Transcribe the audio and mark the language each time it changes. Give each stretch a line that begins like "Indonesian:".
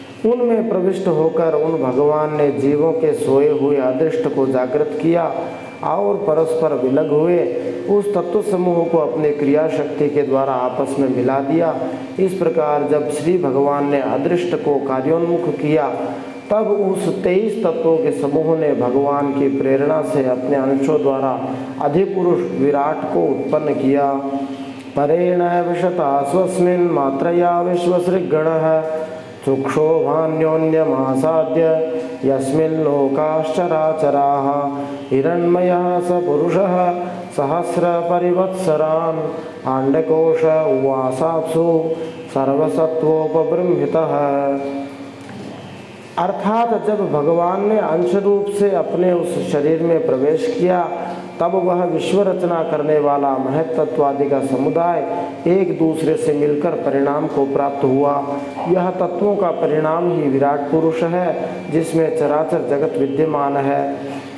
Hindi: उनमें प्रविष्ट होकर उन भगवान ने जीवों के सोए हुए अदृष्ट को जागृत किया और परस्पर विलग हुए उस तत्व समूह को अपने क्रिया शक्ति के द्वारा आपस में मिला दिया। इस प्रकार जब श्री भगवान ने अदृष्ट को कार्योन्मुख किया, तब उस 23 तत्वों के समूह ने भगवान की प्रेरणा से अपने अंशों द्वारा अधिपुरुष विराट को उत्पन्न किया।
Sanskrit: परेण विशता स्वस्मिन् मात्रया विश्वसृगणः चुक्षोभान्योन्यमासाद्य यस्मिन् लोकाश्चराचराः हिरण्मयः स पुरुषः सहस्रपरिवत्सरान् आण्डकोश उवासाप्सु सर्वसत्वोपबृंहितः।
Hindi: अर्थात जब भगवान ने अंश रूप से अपने उस शरीर में प्रवेश किया, तब वह विश्व रचना करने वाला महत्त्वादि का समुदाय एक दूसरे से मिलकर परिणाम को प्राप्त हुआ। यह तत्वों का परिणाम ही विराट पुरुष है, जिसमें चराचर जगत विद्यमान है।